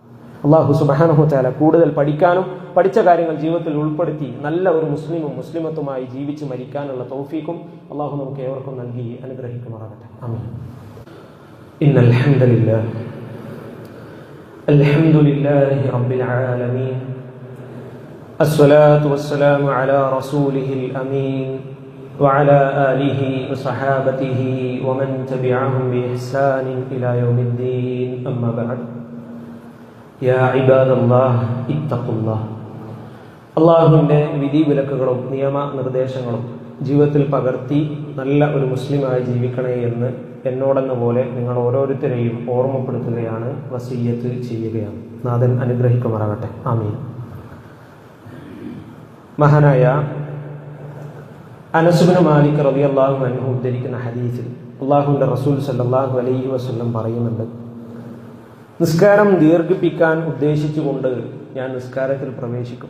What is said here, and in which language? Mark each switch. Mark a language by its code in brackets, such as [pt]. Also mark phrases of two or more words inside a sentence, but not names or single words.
[ar] الله سبحانه وتعالى [ml] കൂടുതൽ പഠിക്കാനും പഠിച്ച കാര്യങ്ങൾ ജീവിതത്തിൽ ഉൾപ്പെടുത്തി നല്ല ഒരു മുസ്ലിമത്തുമായി ജീവിച്ച് മരിക്കാനുള്ള തൗഫീഖും അല്ലാഹു നമുക്ക് ഏവർക്കും നൽകി അനുഗ്രഹിക്കുമാറാകട്ടെ. [ar] آمين. إن الحمد لله الحمد لله رب العالمين الصلاة والسلام على رسوله الأمين وعلى آله وصحابته ومن تبعهم بإحسان إلى يوم الدين أما بعد يا عباد الله اتقوا الله. [ml] അള്ളാഹുവിൻ്റെ വിധി വിലക്കുകളും നിയമ നിർദ്ദേശങ്ങളും ജീവിതത്തിൽ പകർത്തി നല്ല ഒരു മുസ്ലിമായി ജീവിക്കണേ എന്ന് എന്നോടെന്ന പോലെ നിങ്ങൾ ഓരോരുത്തരെയും ഓർമ്മപ്പെടുത്തുകയാണ്, വസിയ്യത്ത് ചെയ്യുകയാണ്. നാഥൻ അനുഗ്രഹിക്കുമാറാകട്ടെ. ആമീൻ. മഹാനായ അനസ് ഇബ്നു മാലിക് [ar] رضي الله عنه [ml] ഉദ്ധരിക്കുന്ന ഹദീസിൽ അല്ലാഹുവിന്റെ റസൂൽ [ar] صلى الله عليه وسلم [ml] പറയുന്നുണ്ട്, നിസ്കാരം ദീർഘിപ്പിക്കാൻ ഉദ്ദേശിച്ചുകൊണ്ട് ഞാൻ നിസ്കാരത്തിൽ പ്രവേശിക്കും.